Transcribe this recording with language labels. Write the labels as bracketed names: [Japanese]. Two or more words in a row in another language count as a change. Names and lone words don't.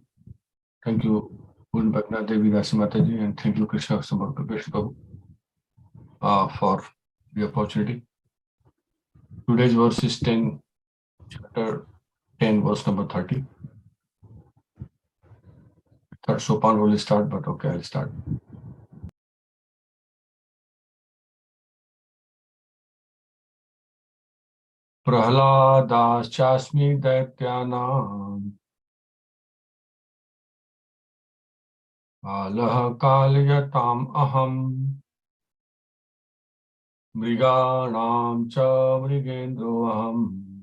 [English] Thank you, Purna Bhagna Devi Dasi Mataji, and thank you, Krishna Samartha Krishna Prabhu, for the opportunity. Today's verse is 10, chapter 10, verse number 30. Third Sopan will start, but okay, I'll start. [Sanskrit] Prahladaschasmi daityanam alah kalyatam aham mriganam cha mrigendro aham